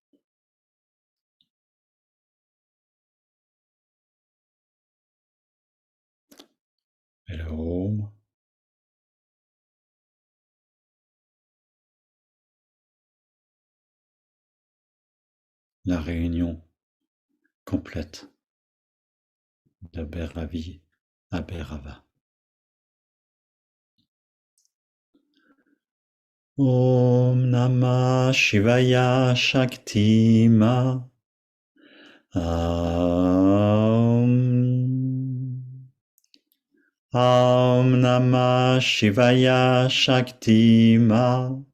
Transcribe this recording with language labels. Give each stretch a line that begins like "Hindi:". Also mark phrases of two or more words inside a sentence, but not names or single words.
French: Et le Om, la réunion complète de Bhairavi à Bhairava.
Sanskrit: Om Namah Shivaya Shakti Ma. Om Namah Shivaya Shakti Ma.